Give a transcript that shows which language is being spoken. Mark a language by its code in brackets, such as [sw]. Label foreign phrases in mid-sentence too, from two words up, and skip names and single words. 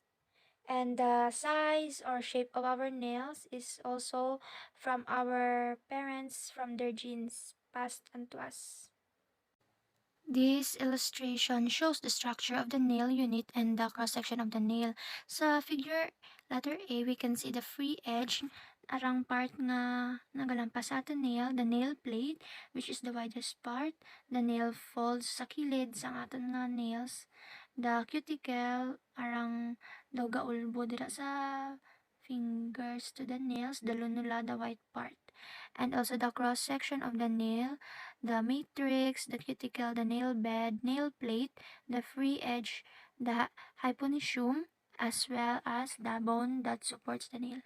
[en] And the size or shape of our nails is also from our parents, from their genes passed on to us. This illustration shows the structure of the nail unit and the cross-section of the nail. Sa figure letter A, we can see the free edge, [hil] arang part nga nagalampas sa aton nail, [en] the nail plate, which is the widest part, the nail folds [hil] sa kilid sa aton nga [en] nails, the cuticle, [hil] arang daw gaulbo dira sa [en] fingers to the nails, the lunula, the white part, and also the cross section of the nail, the matrix, the cuticle, the nail bed, nail plate, the free edge, the hyponychium, as well as the bone that supports the nail.